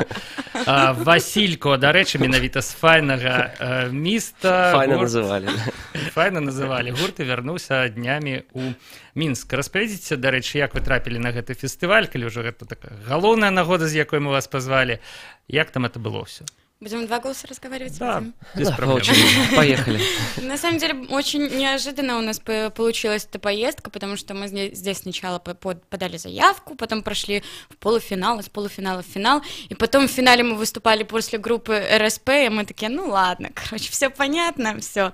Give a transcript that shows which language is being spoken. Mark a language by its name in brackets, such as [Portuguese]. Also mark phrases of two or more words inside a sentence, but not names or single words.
[Belarusian] Васілько, дарэчы, менавіта з «Файнага міста». Файна называлі. Гурт і вярнуўся днямі у Мінск. Распавядзіце, дарэчы, як вы трапілі на гэты фестываль, калі ўжо гэта такая галоўная нагода, з якой мы вас пазвалі. Як там это было ўсё? [Russian] Будем два голоса разговаривать? Да, без проблем. Поехали. На самом деле, очень неожиданно у нас получилась эта поездка, потому что мы здесь сначала подали заявку, потом прошли в полуфинал, из полуфинала в финал, и потом в финале мы выступали после группы РСП, и мы такие, ну ладно, короче, все понятно, все.